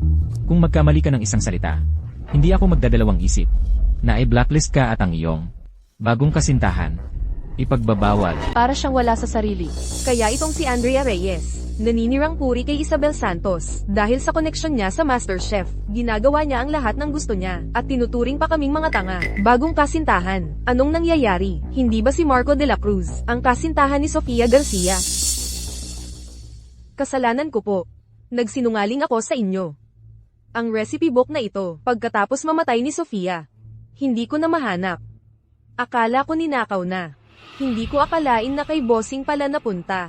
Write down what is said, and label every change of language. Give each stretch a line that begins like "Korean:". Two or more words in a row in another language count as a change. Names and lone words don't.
Filipino: Kung magkamali ka ng isang salita, hindi ako magdadalawang isip na i-blacklist ka at ang iyong bagong kasintahan, ipagbabawal. Para siyang wala sa sarili. kaya itong si Andrea Reyes, naninirang puri kay Isabel Santos, dahil sa koneksyon niya sa MasterChef, ginagawa niya ang lahat ng gusto niya, at tinuturing pa kaming mga tanga. Bagong kasintahan, anong nangyayari? Hindi ba si Marco de la Cruz, ang kasintahan ni Sofia Garcia? Kasalanan ko po. Nagsinungaling ako sa inyo. Ang recipe book na ito, pagkatapos mamatay ni Sofia, hindi ko na mahanap. Akala ko ninakaw na. Hindi ko akalain na kay Bossing pala napunta.